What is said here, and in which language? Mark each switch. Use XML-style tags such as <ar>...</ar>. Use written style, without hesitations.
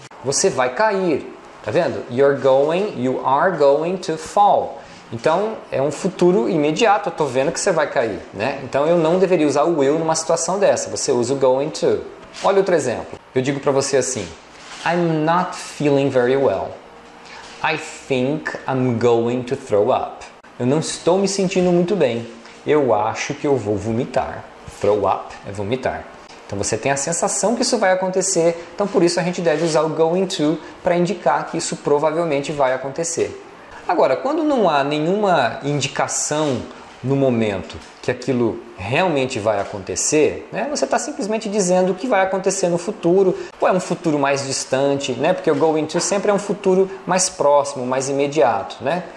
<pt>Você vai cair. Tá vendo?</pt> <en>You are going to fall.</en> <pt>Então é um futuro imediato. Eu estou vendo que você vai cair, né? Então eu não deveria usar o will numa situação dessa. Você usa o going to. Olha outro exemplo. Eu digo para você assim:</pt> <en>I'm not feeling very well. I think I'm going to throw up.</en> <pt>Eu não estou me sentindo muito bem. Eu acho que eu vou vomitar. Throw up é vomitar. Então você tem a sensação que isso vai acontecer. Então por isso a gente deve usar o going to para indicar que isso provavelmente vai acontecer. Agora, quando não há nenhuma indicação no momento que aquilo realmente vai acontecer, né, você está simplesmente dizendo o que vai acontecer no futuro, ou é um futuro mais distante, né, porque o going to sempre é um futuro mais próximo, mais imediato. Né?</pt>